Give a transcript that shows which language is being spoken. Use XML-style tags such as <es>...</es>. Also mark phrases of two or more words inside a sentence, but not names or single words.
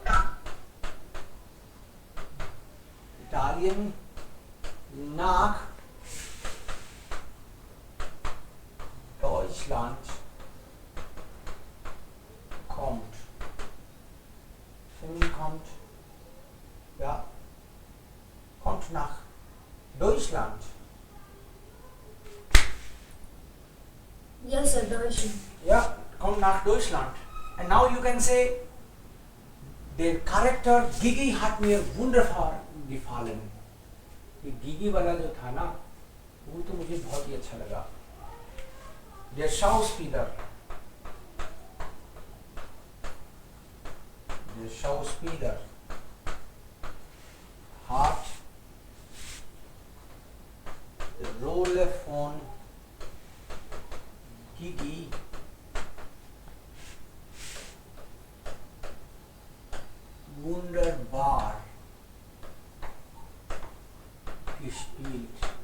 <de>Italien nach Deutschland kommt. Kommt nach Deutschland.</de> <en>Yes, sir, Deutschland.</en> <de>Yeah, kommt nach Deutschland.</de> <en>And now you can say,</en> <de>der Charakter Gigi hat mir wunderbar gefallen.</de> <hi>ये गिगी वाला जो था ना, वो तो मुझे बहुत ही अच्छा लगा।</hi> <de>Der Schauspieler hat die Rolle von Gigi wunderbar gespielt.</de>